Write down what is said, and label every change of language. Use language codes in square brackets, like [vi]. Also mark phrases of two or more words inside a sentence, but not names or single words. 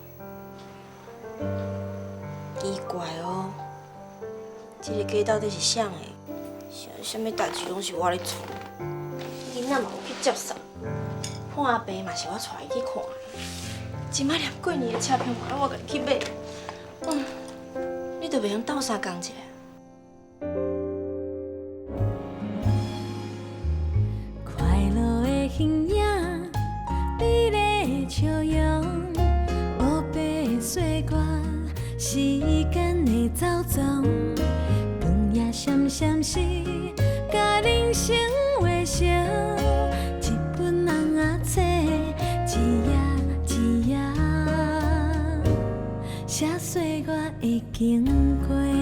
[nan] 奇怪哦，这个家到底是啥的？啥物代志拢是我咧做，囡仔嘛有去接送，看病嘛是我带伊去看的。即摆连过年的车票嘛我家己去买，你着袂用斗相共一下？快乐的形影，美丽的笑容，乌白的岁月，时间的走踪，光夜闪闪时，甲人生画成一本红仔册，一页一页写岁月的经过。